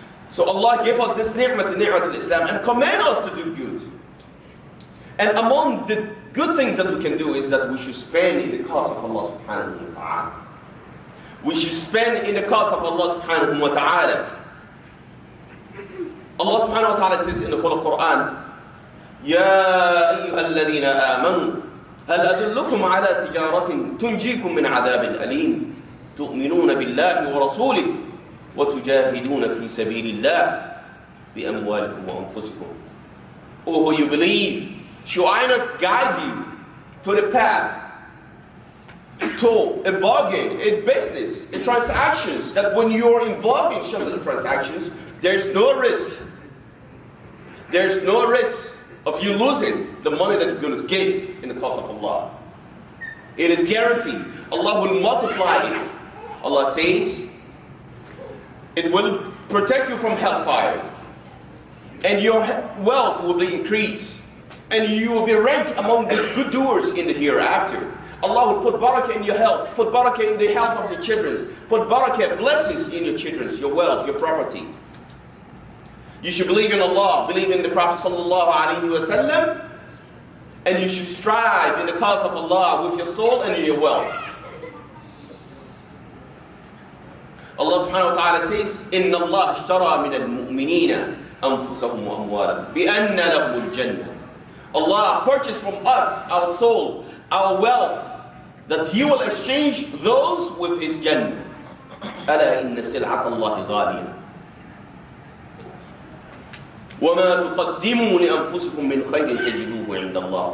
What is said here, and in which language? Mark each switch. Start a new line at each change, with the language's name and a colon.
English: So Allah gave us this ni'mah to Islam and command us to do good. And among the good things that we can do is that we should spend in the cause of Allah subhanahu wa ta'ala. We should spend in the cause of Allah subhanahu wa ta'ala. Allah subhanahu wa ta'ala says in the Holy Quran,
Arabic: Ya ayyuha alladhina amanu, هل أدلكم على تجارة تنجيكم من عذاب أليم تؤمنون بالله ورسوله وتجاهدون في سبيل الله بأموالكم وأنفسكم.
English: Oh, who you believe, shall I not guide you to the path, to a bargain, a business, a transactions, that when you are involved in such transactions, there's no risk. There's no risk of you losing the money that you're going to give in the cause of Allah. It is guaranteed. Allah will multiply it. Allah says, it will protect you from hellfire. And your wealth will be increased. And you will be ranked among the good doers in the hereafter. Allah will put barakah in your health, put barakah in the health of your children, put barakah, blessings in your children, your wealth, your property. You should believe in Allah, believe in the Prophet sallallahu alaihi wasallam, and you should strive in the cause of Allah with your soul and your wealth. Allah subhanahu wa ta'ala says,
Arabic: إِنَّ اللَّهَ اشْتَرَى مِنَ الْمُؤْمِنِينَ أَنفُسَهُمْ وَأَمْوَالَهُم بِأَنَّ لَهُمُ الْجَنَّةَ.
English: Allah purchased from us our soul, our wealth, that He will exchange those with His Jannah.
Arabic: أَلَا إِنَّ سِلْعَةَ اللَّهِ غَالِيَةٌ. وَمَا تُقَدِّمُوا لِأَنفُسِكُم مِّنْ خَيْرٍ تَجِدُوهُ عِندَ اللَّهِ.